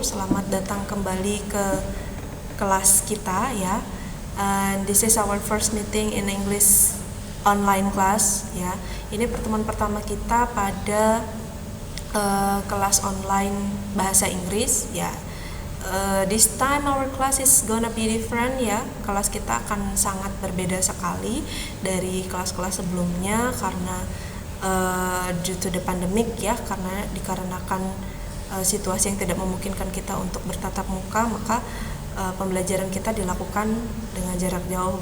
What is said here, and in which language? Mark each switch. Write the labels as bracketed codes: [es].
[id] Selamat datang kembali ke kelas kita ya. [en] And this is our first meeting in English online class ya. [id] Ini pertemuan pertama kita pada kelas online bahasa Inggris ya. [en] This time our class is gonna be different [id] ya. Kelas kita akan sangat berbeda sekali dari kelas-kelas sebelumnya karena [en] due to the pandemic [id] ya, karena dikarenakan situasi yang tidak memungkinkan kita untuk bertatap muka, maka pembelajaran kita dilakukan dengan jarak jauh.